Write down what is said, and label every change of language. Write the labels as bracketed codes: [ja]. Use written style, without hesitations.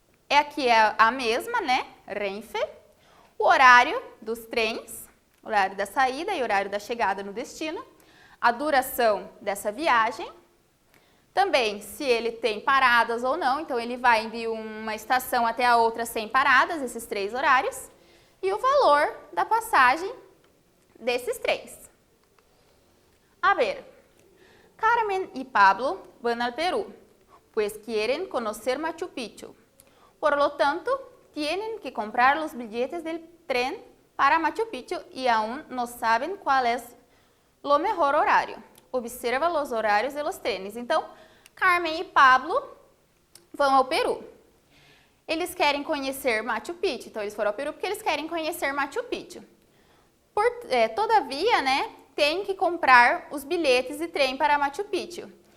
[pt] Aqui é a mesma, né? Renfe. O horário dos trens, horário da saída e horário da chegada no destino. A duração dessa viagem, também se ele tem paradas ou não, então ele vai de uma estação até a outra sem paradas, esses 3 horários, e o valor da passagem desses 3. [es] A ver, Carmen y Pablo van al Perú, pues quieren conocer Machu Picchu. Por lo tanto, tienen que comprar los billetes del tren para Machu Picchu y aún no saben cuál es [pt] o melhor horário. [es] Observa [pt] os horários [es] de los trenes. [pt] Então, Carmen e Pablo vão ao Peru. Eles querem conhecer Machu Picchu. Então, eles foram ao Peru porque eles querem conhecer Machu Picchu. Todavia, né, tem que comprar os bilhetes de trem para Machu Picchu.